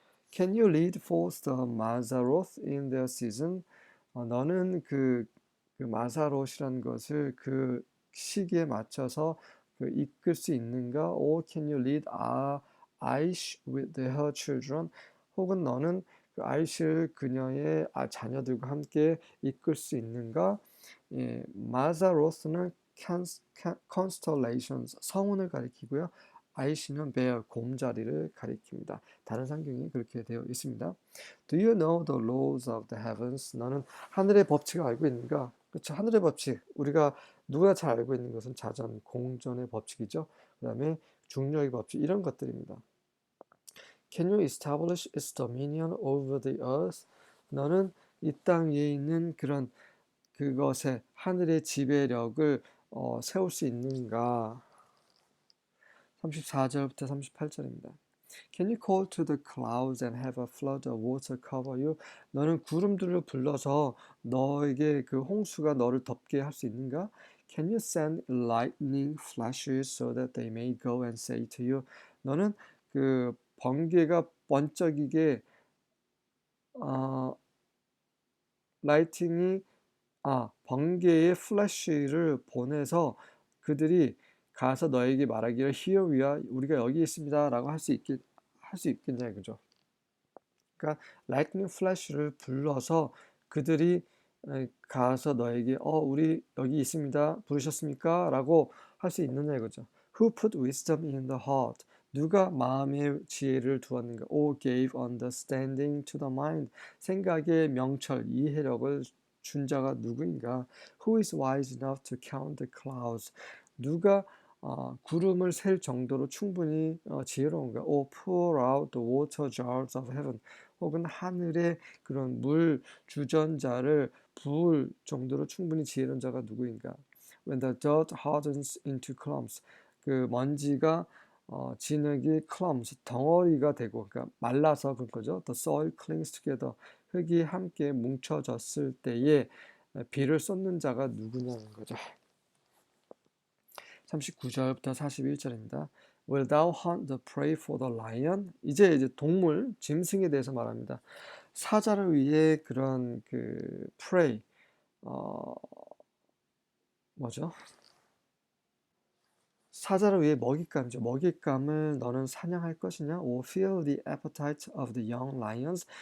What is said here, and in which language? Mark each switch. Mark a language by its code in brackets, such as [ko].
[en] Can you lead forth the Mazzaroth in their season? [ko] 너는 그 마사롯이라는 것을 그 시기에 맞춰서 그 이끌 수 있는가? [en] Or can you lead Aish with her children? [ko] 혹은 너는 그 아이시를 그녀의 자녀들과 함께 이끌 수 있는가? 예, 마사로스는 constellations, 성운을 가리키고요. 아이시는 bear, 곰자리를 가리킵니다. 다른 성경이 그렇게 되어 있습니다. [en] Do you know the laws of the heavens? [ko] 너는 하늘의 법칙을 알고 있는가? 그렇죠. 하늘의 법칙. 우리가 누가 잘 알고 있는 것은 자전, 공전의 법칙이죠. 그 다음에 중력의 법칙. 이런 것들입니다. [en] Can you establish its dominion over the earth? [ko] 너는 이 땅 위에 있는 그런 그것의 하늘의 지배력을 세울 수 있는가? 34절부터 38절입니다. [en] Can you call to the clouds and have a flood of water cover you? [ko] 너는 구름들을 불러서 너에게 그 홍수가 너를 덮게 할 수 있는가? [en] Can you send lightning flashes so that they may go and say to you? [ko] 너는 그 번개가 번쩍이게 어, 라이팅이 번개의 플래시를 보내서 그들이 가서 너에게 말하기를 [en] Here we are, [ko] 우리가 여기 있습니다라고 할 수 있겠냐 이거죠. 그러니까 lightning flash를 불러서 그들이 가서 너에게 우리 여기 있습니다. 부르셨습니까? 라고 할 수 있느냐 이거죠. [en] Who put wisdom in the heart? [ko] 누가 마음에 지혜를 두었는가? [en] Or gave understanding to the mind? [ko] 생각의 명철, 이해력을 준 자가 누구인가? [en] Who is wise enough to count the clouds? [ko] 누가 구름을 셀 정도로 충분히 지혜로운가? [en] Or pour out the water jars of heaven? [ko] 혹은 하늘의 그런 물 주전자를 부을 정도로 충분히 지혜로운 자가 누구인가? [en] When the dirt hardens into clumps, [ko] 그 먼지가 진흙이 clumps, 덩어리가 되고, 그러니까 말라서 그런 거죠. [en] The soil clings together, [ko] 흙이 함께 뭉쳐졌을 때에 비를 쏟는 자가 누구냐는 거죠. 39절부터 41절입니다. [en] Will thou hunt the prey for the lion? [ko] 이제 동물, 짐승에 대해서 말합니다. 사자를 위해 그런 그 prey, 뭐죠? 사자를 위해 먹잇감이죠. 먹잇감을 너는 사냥할 것이냐? [en] Or fill the appetite of the young lions?